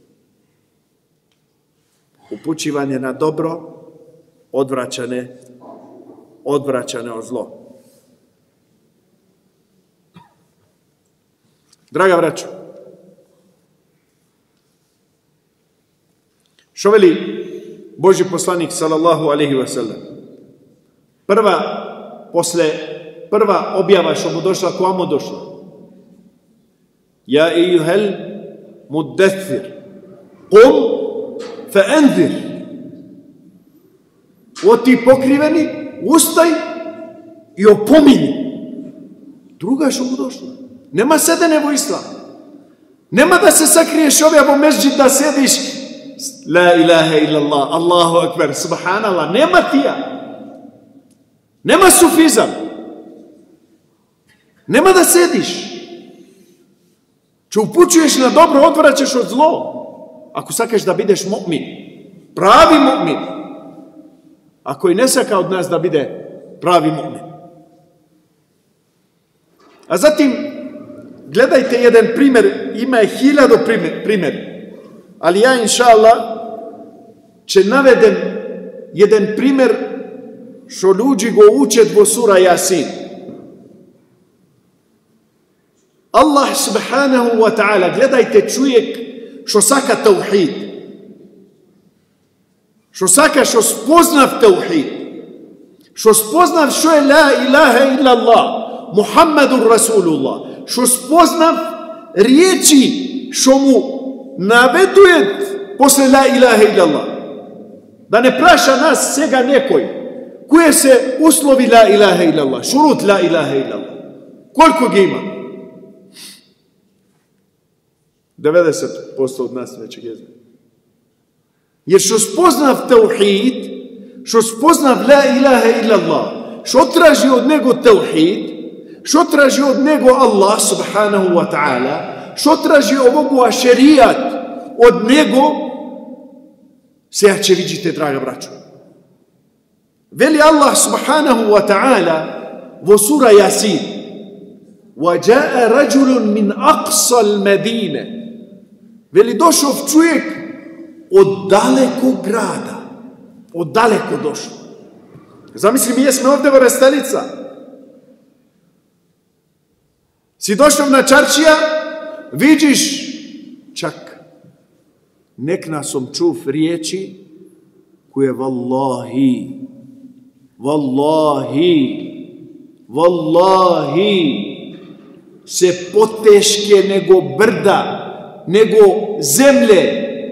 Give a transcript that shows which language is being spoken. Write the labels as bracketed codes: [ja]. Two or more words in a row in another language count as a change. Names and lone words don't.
[bs] Upućivanje na dobro, odvraćane od zlo. Draga braćo, što veli Božji poslanik [ar] صلى الله عليه وسلم? [bs] Prva objava što mu došla, ko mu došla? [ar] يا أيها المدثر, قم فأنذر. [bs] O ti pokriveni, ustaj i opominji. Druga što mu došla. Nema sedene vo islam. Nema da se sakriješ ovdje vo mezđid da sediš [ar] لا إله إلا الله الله أكبر سبحان الله. [bs] Nema tija. Nema sufizam. Nema da sediš. Če upućuješ na dobro, odvraćaš od zlo. Ako sakaš da bideš mu'min. Pravi mu'min. Ako i ne saka od nas da bide pravi mu'min. A zatim, gledajte jedan primjer, ima je 1000 primjer, ali ja, [ar] إن شاء الله, [bs] će navedem jedan primjer što ljudi go učet vo sura Yasin. [ar] الله سبحانه وتعالى, [bs] gledajte čovjek što saka tauhid. Što saka što spoznav tauhid. Što spoznav što je [ar] لا إله إلا الله محمد رسول الله. [bs] Što spoznav riječi što mu naveduje posle [ar] لا إله إلا الله. [bs] Da ne praša nas svega nekoj koje se uslovi [ar] لا إله إلا الله شروط لا إله إلا الله. [bs] Koliko ga ima? 90% od nas neće ga znati. Jer što spoznav tauhid, što spoznav [ar] لا إله إلا الله, [bs] što traži od njega tauhid, što traži od njega [ar] الله سبحانه وتعالى, [bs] što traži ovoga šerijat od njega, sve će vidjeti, draga braćo. Veli [ar] الله سبحانه وتعالى [bs] vo sura Yasin, [ar] وَجَاءَ رَجُلٌ مِنْ أَقْصَى الْمَدِينَ. [bs] Veli došao čovjek od dalekog grada. Od daleko došao. Zamisli, mi jesmo ovdje Vrestanica. Si došao na čaršija, vidiš čak nek nasom čuv riječi koje [ar] والله والله [bs] se poteške nego brda, nego zemlje.